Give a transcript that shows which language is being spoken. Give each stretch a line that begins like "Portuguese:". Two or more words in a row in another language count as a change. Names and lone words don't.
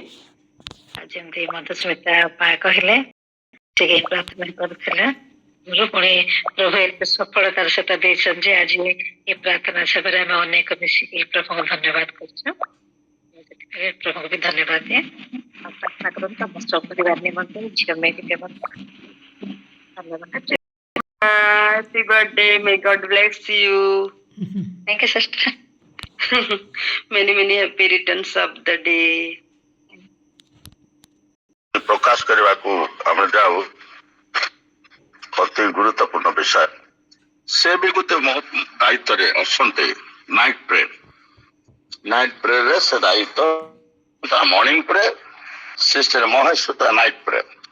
Odia: ଆଉ ଯେମିତି ମଧୁସ୍ମିତା ଅପା କହିଲେ ଟିକେ ପ୍ରାର୍ଥନା କରୁଥିଲା, ମୋର ପୁଣି ପ୍ରଭୁ ଏତେ ସଫଳତାର ସହିତ ଦେଇଛନ୍ତି ଯେ ଆଜି ଏ ପ୍ରାର୍ଥନା ସଭାରେ ଆମେ ଅନେକ ମିଶିକି ପ୍ରଭୁଙ୍କୁ ଧନ୍ୟବାଦ କରୁଛୁ। ସେଥିପାଇଁ ପ୍ରଭୁଙ୍କୁ ବି ଧନ୍ୟବାଦ ଦିଏ। ଆଉ ପ୍ରାର୍ଥନା କରନ୍ତୁ ଆମ ପରିବାର ନିମନ୍ତେ, ଝିଅ ମେରି ନିମନ୍ତେ। ଧନ୍ୟବାଦ।
English: Happy birthday. May God bless you. Thank you, sister. many happy returns of the day.
Odia: ପ୍ରକାଶ କରିବାକୁ ଆମେ ଯାଉ ଅତି ଗୁରୁତ୍ୱପୂର୍ଣ୍ଣ ବିଷୟ। ସେ ବି ଗୋଟେ ଦାୟିତ୍ୱରେ ଅଛନ୍ତି।
English: night prayer
Odia: ସେ ଦାୟିତ୍ୱ
English: morning prayer, sister
Odia: ମହେଶ୍ୱତା
English: night prayer.